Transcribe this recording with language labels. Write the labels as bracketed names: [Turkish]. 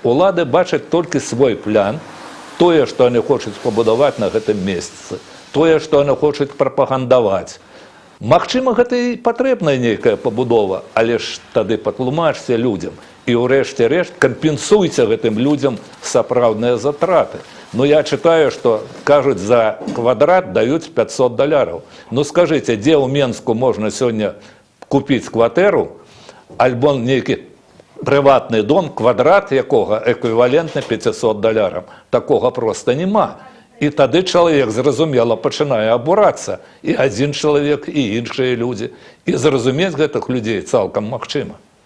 [Belarusian] Улады бачаць толькі свой план, тое, што яны хочуць пабудаваць на гэтым месцы, тое, што яны хочуць прапагандаваць. Магчыма, гэта і патрэбная нейкая пабудова, але ж тады патлумачце людзям і ўрэшце рэшт кампенсуйце гэтым людзям сапраўдныя затраты. [Russian] Ну, я читаю, что, кажуть, за квадрат дают $500. Ну, скажите, где у Менску можно сегодня купить квартиру, альбо некий приватный дом, квадрат якого эквивалентный $500? Такого просто нема. [Belarusian] І тады чалавек, зразумела, пачынае абурацца. І адзін чалавек, і іншыя людзі. І зразумець гэтых людзей цалкам магчыма.